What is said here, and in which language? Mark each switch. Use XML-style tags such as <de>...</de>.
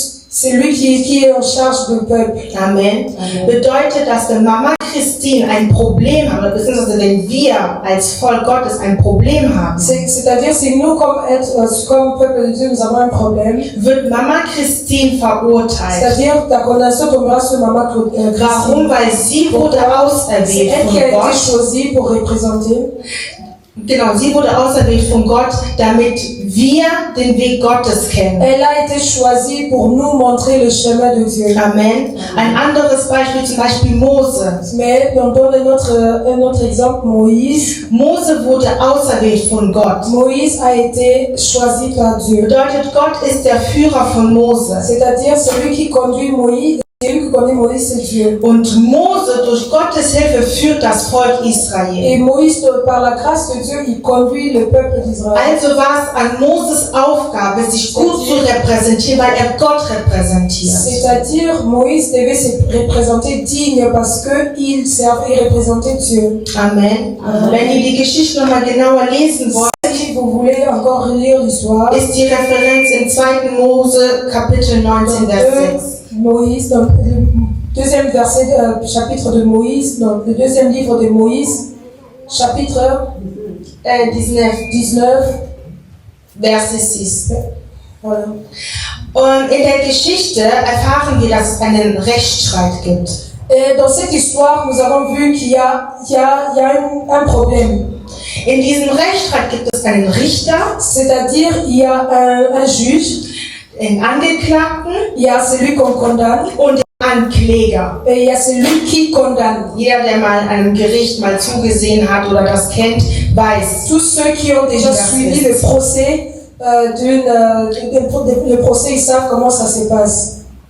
<fr>celui qui est en charge du peuple. Amen.</fr> <de>Bedeutet, dass wenn Mama Christine ein Problem hat, oder beziehungsweise wenn wir als Volk Gottes ein Problem haben,</de> <fr>C'est-à-dire, si nous, comme peuple de Dieu, nous avons un problème,</fr> <de>wird Mama Christine verurteilt.</de> <fr>c'est-à-dire, la condamnation tombera sur Maman Christine.</fr> <de>Warum? Weil sie wurde</de> <fr>C'est</fr> <de>auserwählt</de> <fr>elle qui a</fr> <de>von</de> <fr>été</fr> <de>Gott.</de> <fr>choisie pour représenter.</fr> <de>Genau, sie wurde auserwählt von Gott, damit wir den Weg Gottes kennen.</de> <fr>Elle a été choisie pour nous montrer le chemin de Dieu. Amen.</fr> <de>Ein anderes Beispiel, zum Beispiel Mose.</de> <fr>Mais on donne un autre exemple, Moïse.</fr> <de>Mose wurde auserwählt von Gott.</de> <fr>Moïse a été choisi par Dieu.</fr> <de>Bedeutet, Gott ist der Führer von Mose.</de> <fr>C'est-à-dire, celui qui conduit Moïse, c'est Dieu.</fr> <de>Und Mose durch Gottes Hilfe führt das Volk</de> <fr>Et</fr> <de>Israel.</de> <fr>Moïse, par la grâce de Dieu, il conduit le peuple d'Israël.</fr> <de>Also war es an Moses Aufgabe, sich gut zu repräsentieren, weil er Gott repräsentiert.</de> <fr>C'est-à-dire, Moïse devait se représenter digne parce qu'il servait et représentait Dieu. Amen.</fr> <de>Wenn ihr die Geschichte nochmal genauer lesen wollt,</de> <fr>Si vous voulez encore lire l'histoire,</fr> <de>ist die Referenz in 2. Mose Kapitel 19, Vers 6.</de> <fr>Moïse, dans le deuxième verset, chapitre de Moïse, dans le deuxième livre de Moïse, chapitre 19,</fr> <de>Verse 6.</de> <fr>voilà.</fr> <de>Und in der Geschichte erfahren wir, dass es einen Rechtsstreit gibt.</de> <fr>Et dans cette histoire, nous avons vu qu'il y a un problème.</fr> <de>In diesem Rechtsstreit gibt es einen Richter,</de> <fr>C'est-à-dire, il y a un juge,</fr> <de>den Angeklagten</de> <fr>il y a celui qu'on condamne</fr> <de>und den Ankläger.</de> <fr>et il y a celui qui condamne.</fr> <de>Jeder, der mal einem Gericht mal zugesehen hat oder das kennt, weiß.</de> <fr>Tous ceux qui ont déjà suivi le procès, le procès, ils savent comment ça se passe.</fr>